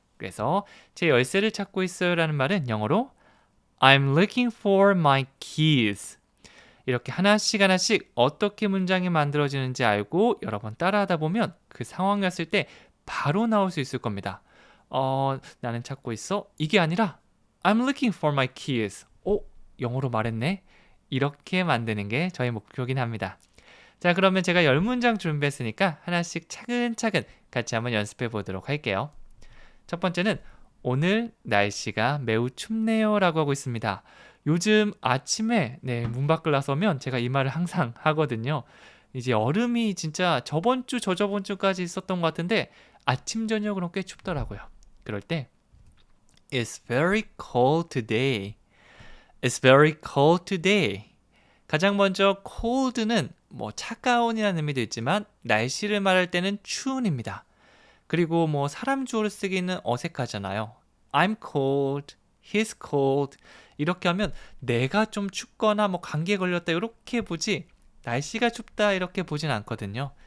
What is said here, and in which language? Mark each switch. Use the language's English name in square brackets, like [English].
[Korean] 그래서 제 열쇠를 찾고 있어요 라는 말은 영어로 [English] I'm looking for my keys. [Korean] 이렇게 하나씩 어떻게 문장이 만들어지는지 알고 여러 번 따라하다 보면 그 상황이었을 때 바로 나올 수 있을 겁니다. 나는 찾고 있어. [English] 이게 아니라 I'm looking for my keys. [Korean] 영어로 말했네. 이렇게 만드는 게 저희 목표긴 합니다. 자, 그러면 제가 10문장 준비했으니까 하나씩 차근차근 같이 한번 연습해 보도록 할게요. 첫 번째는 오늘 날씨가 매우 춥네요 라고 하고 있습니다. 요즘 아침에 문 밖을 나서면 제가 이 말을 항상 하거든요. 이제 얼음이 진짜 저번 주, 저저번 주까지 있었던 것 같은데 아침, 저녁으로 꽤 춥더라고요. [English] 그럴 때 It's very cold today. It's very cold today. [Korean] 가장 먼저 cold는 차가운이라는 의미도 있지만 날씨를 말할 때는 추운입니다. 그리고 사람 주어를 쓰기는 어색하잖아요. [English] I'm cold, he's cold [Korean] 이렇게 하면 내가 좀 춥거나 감기에 걸렸다 이렇게 보지 날씨가 춥다 이렇게 보진 않거든요.